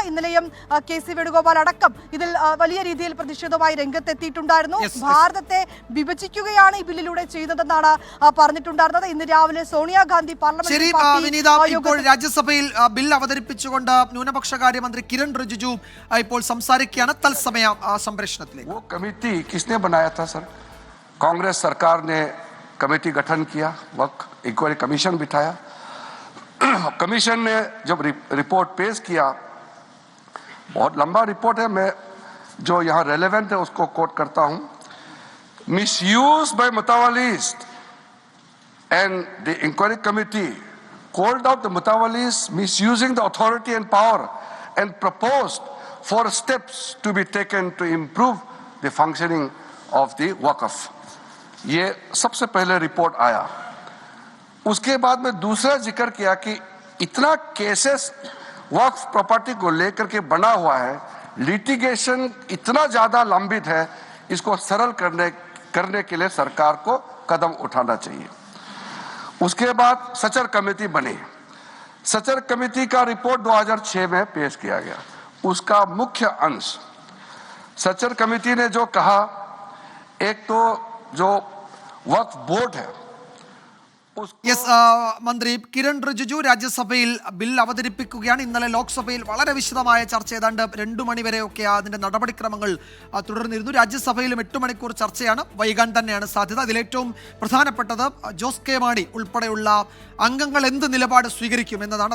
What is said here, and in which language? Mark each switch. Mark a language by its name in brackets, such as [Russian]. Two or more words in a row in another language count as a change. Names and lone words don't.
[Malayalam] ഇന്നലെയും KC വേണുഗോപാൽ അടക്കം ഇതിൽ വലിയ രീതിയിൽ പ്രതിഷേധവുമായി രംഗത്തെത്തിയിട്ടുണ്ടായിരുന്നു. ഭാരതത്തെ വിഭജിക്കുകയാണ് ഈ ബില്ലിലൂടെ ചെയ്യുന്നതെന്നാണ് പറഞ്ഞിട്ടുണ്ടായിരുന്നത്. ഇന്ന് രാവിലെ സോണിയാഗാന്ധി ഇപ്പോൾ രാജ്യസഭയിൽ ബിൽ അവതരിപ്പിച്ചുകൊണ്ട് ന്യൂനപക്ഷകാര്യമന്ത്രി കിരൺ റിജിജു ഇപ്പോൾ സംസാരിക്കുകയാണ്. തത്സമയ സംപ്രേഷണത്തിലേക്ക്. [Hindi] वो कमेटी किसने बनाया था सर? कांग्रेस सरकार ने कमेटी गठन किया, वक्त [English] inquiry commission [Hindi] बिठाया. कमीशन ने जब रिपोर्ट पेश किया, बहुत लंबा रिपोर्ट है, मैं जो यहाँ रेलेवेंट है उसको कोट करता हूँ. [English] misuse by mutawallis and the inquiry committee called out the mutawalis misusing the authority and power and proposed 4 steps to be taken to improve the functioning of the waqf. [Hindi] ये सबसे पहले रिपोर्ट आया. उसके बाद में दूसरा जिक्र किया कि इतना केसेस वक्फ प्रॉपर्टी को लेकर के बना हुआ है, लिटिगेशन इतना ज्यादा लंबित है, इसको सरल करने के लिए सरकार को कदम उठाना चाहिए. उसके बाद सचर कमेटी बनी. सचर कमेटी का रिपोर्ट 2006 में पेश किया गया. उसका मुख्य अंश सचर कमेटी ने जो कहा, एक तो जो वक्फ बोर्ड है [Malayalam] മന്ത്രി കിരൺ റിജിജു രാജ്യസഭയിൽ ബിൽ അവതരിപ്പിക്കുകയാണ്. ഇന്നലെ ലോക്സഭയിൽ വളരെ വിശദമായ ചർച്ച, ഏതാണ്ട് 2 മണിവരെയൊക്കെ അതിന്റെ നടപടിക്രമങ്ങൾ തുടർന്നിരുന്നു. രാജ്യസഭയിലും 8 മണിക്കൂർ ചർച്ചയാണ്. വൈകാൻ തന്നെയാണ് സാധ്യത. അതിലേറ്റവും പ്രധാനപ്പെട്ടത് ജോസ് കെ മാണി ഉൾപ്പെടെയുള്ള അംഗങ്ങൾ എന്ത് നിലപാട് സ്വീകരിക്കും എന്നതാണ്.